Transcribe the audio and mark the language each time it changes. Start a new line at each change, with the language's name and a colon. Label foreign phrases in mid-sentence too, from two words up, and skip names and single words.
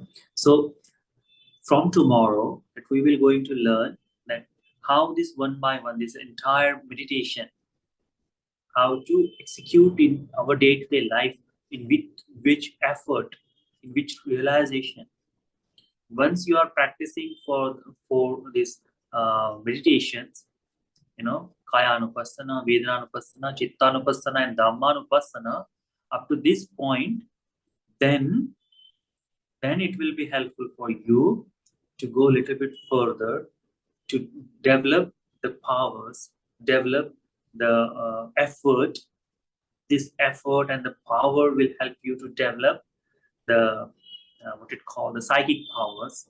English: So from tomorrow, that we will going to learn that how this one by one, this entire meditation, how to execute in our day-to-day life, in which effort, in which realization. Once you are practicing for this meditations, you know,
Pali: Kaya-anupassana, Vedana-anupassana, Chitta-anupassana, and Dhamma-anupassana,
English: up to this point, then it will be helpful for you to go a little bit further, to develop the powers, develop the effort. This effort and the power will help you to develop the what it called the psychic powers.